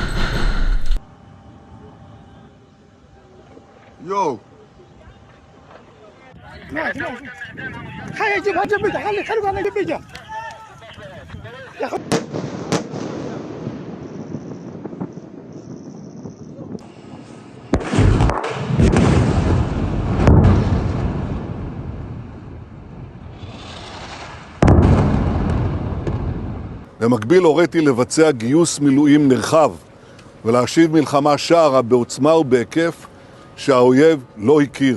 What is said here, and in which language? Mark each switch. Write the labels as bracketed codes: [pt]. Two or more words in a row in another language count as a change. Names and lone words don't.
[ar] يو خلي يجيبها جنبيته خلي انا جنبيته يا اخي. [he] במקביל הוריתי לבצע גיוס מילואים נרחב ולהשיב מלחמה שערה בעוצמה ובהיקף שהאויב לא הכיר.